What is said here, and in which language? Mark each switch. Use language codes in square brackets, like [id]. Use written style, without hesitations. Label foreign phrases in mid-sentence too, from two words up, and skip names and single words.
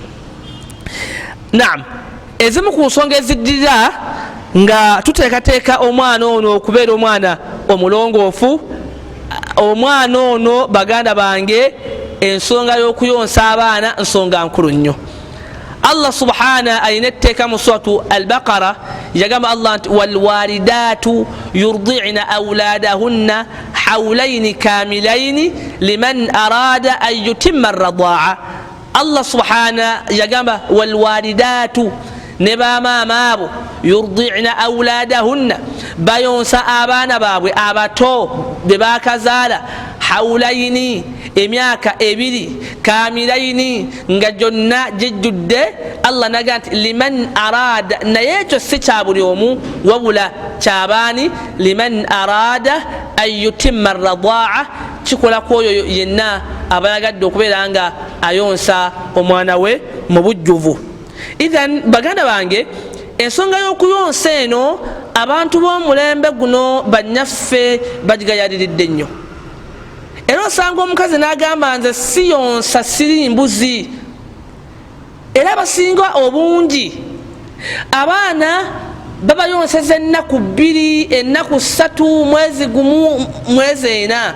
[lg] Naam, ezimu ku nsonga eziddirira nga tuteekateeka omwana ono okubeera omwana omulongoofu, omwana ono baganda bange ensonga y'okuyonsa abaana nsonga nkulu nnyo. [ar] الله سبحانه [lg] ayina etteeka mu suratu al-Baqara yagamba Allah nti [ar] والوالدات يرضعن أولادهن حولين كاملين لمن أراد أن يتم الرضاعة. الله سبحانه [lg] yagamba walwalidatu ne bamaama abo [ar] يرضعن أولادهن [lg] bayonsa abaana baabwe abato be bakazaala hawlaini emyaka ebiri kamilaini nga gyonna gijjudde. Allah naga nti [ar] لمن أراد, [lg] naye ekyo si kya buli omu wabula kyabaani [ar] لمن أراد أن يتم الرضاعة, [lg] kikola kwoyo yenna abayagadde okubeera nga ayonsa omwana we mu bujjuvu. Ithan baganda bange ensonga y'okuyonsa eno abantu b'omulembe guno bannaffe bagigayaliridde nnyo. Era osanga omukazi n'agamba nze siyonsa siri mbuzi, era basinga obungi abaana babayonseza ennaku 2, ennaku 3, mwezi gumu, mwezi 4.